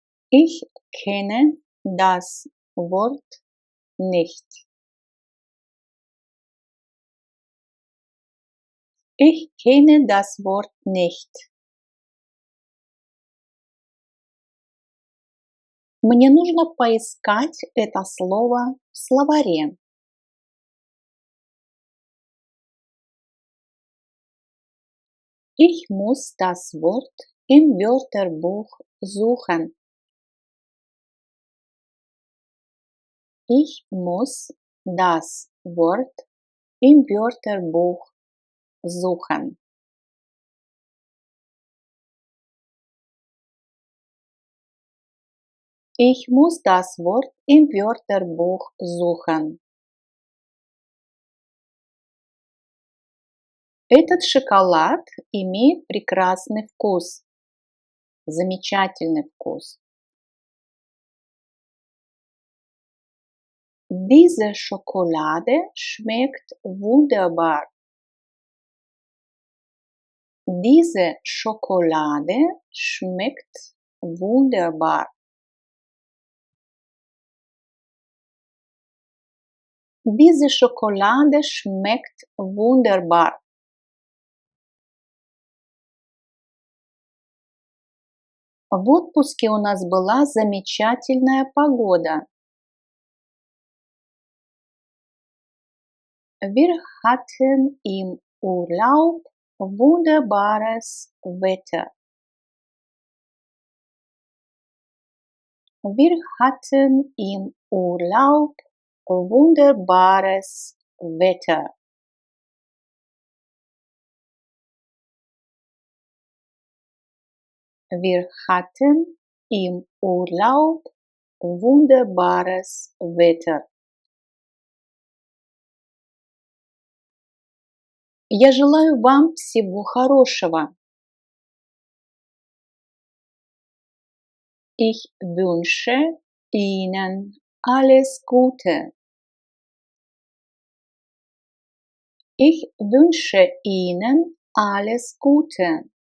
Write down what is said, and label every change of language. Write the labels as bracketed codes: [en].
[de] Ich kenne das Wort nicht. Ich kenne das Wort nicht. [ru] Мне нужно поискать это слово в словаре. [de] Ich muss das Wort im Wörterbuch suchen. Ich muss das Wort im Wörterbuch suchen. Ich muss das Wort im Wörterbuch suchen. [ru] Этот шоколад имеет прекрасный вкус. Замечательный вкус. [de] Diese Schokolade schmeckt wunderbar. Diese Schokolade schmeckt wunderbar. Diese Schokolade schmeckt wunderbar. [ru] В отпуске у нас была замечательная погода. [de] Wir hatten im Urlaub wunderbares Wetter. Wir hatten im Urlaub wunderbares Wetter. Wir hatten im Urlaub wunderbares Wetter. [ru] Я желаю вам всего хорошего. [de] Ich wünsche Ihnen alles Gute. Ich wünsche Ihnen alles Gute.